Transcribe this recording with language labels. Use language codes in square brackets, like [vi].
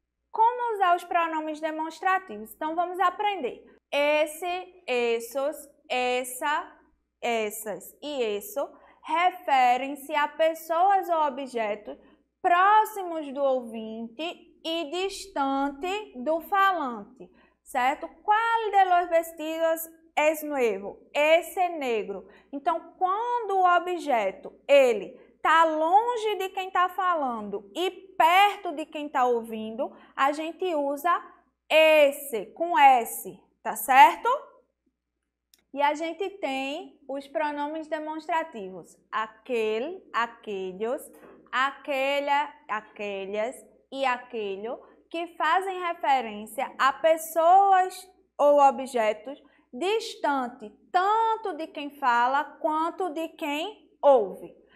[pt] Como usar os pronomes demonstrativos? Então, vamos aprender. Esse, essos, essa, essas e isso referem-se a pessoas ou objetos próximos do ouvinte e distante do falante, certo? [es] ¿Cuál de los vestidos es nuevo? [pt] Esse é negro. Então, quando o objeto, ele está longe de quem está falando e perto de quem está ouvindo, a gente usa esse, com S, tá certo? E a gente tem os pronomes demonstrativos, aquele, aqueles, aquela, aquelas e aquele, que fazem referência a pessoas ou objetos distantes, tanto de quem fala quanto de quem ouve.